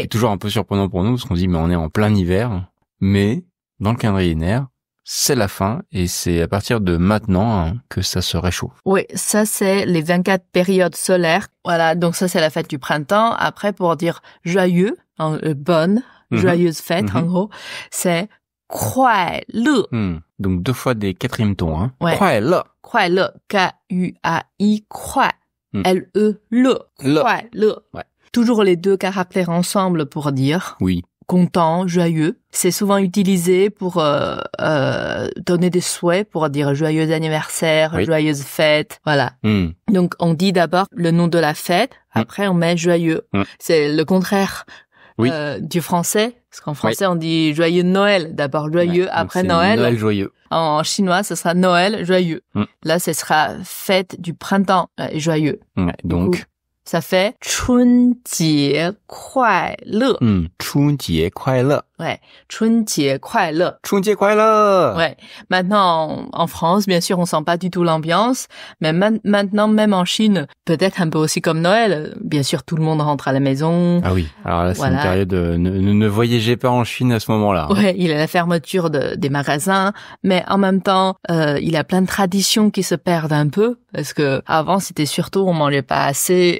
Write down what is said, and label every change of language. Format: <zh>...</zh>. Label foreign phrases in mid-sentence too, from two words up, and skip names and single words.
<fr>C'est toujours un peu surprenant pour nous, parce qu'on se dit, mais on est en plein hiver. Mais, dans le calendrier lunaire, c'est la fin, et c'est à partir de maintenant que ça se réchauffe. Oui, ça c'est les 24 périodes solaires. Voilà, donc ça c'est la fête du printemps. Après, pour dire joyeux, bonne, joyeuse fête, en gros, c'est 快乐. Donc 2 fois des 4e tons, hein. Ouais. 快乐.</fr> <zh>快乐 K-U-A-I 快 L-E 乐 快乐.</zh> <fr>Ouais. Toujours les 2 caractères ensemble pour dire Oui. content, joyeux. C'est souvent utilisé pour donner des souhaits, pour dire joyeux anniversaire, oui. Joyeuse fête, voilà. Donc on dit d'abord le nom de la fête, après on met joyeux. C'est le contraire du français, parce qu'en français on dit joyeux Noël, d'abord joyeux, après Noël. Noël joyeux. En chinois, ce sera Noël joyeux. Là, ce sera fête du printemps joyeux. Donc ça fait</fr> <zh>春节快乐. 春节快乐. Ouais, 春节快乐. 春节快乐.</zh> <fr>Ouais. Maintenant, en France, bien sûr, on sent pas du tout l'ambiance, mais maintenant, même en Chine, peut-être un peu aussi comme Noël, bien sûr, tout le monde rentre à la maison. Ah oui. Alors là, c'est une période, ne voyagez pas en Chine à ce moment-là. Ouais, il y a la fermeture des magasins, mais en même temps, il y a plein de traditions qui se perdent un peu, parce que avant, c'était surtout, on mangeait pas assez.</fr>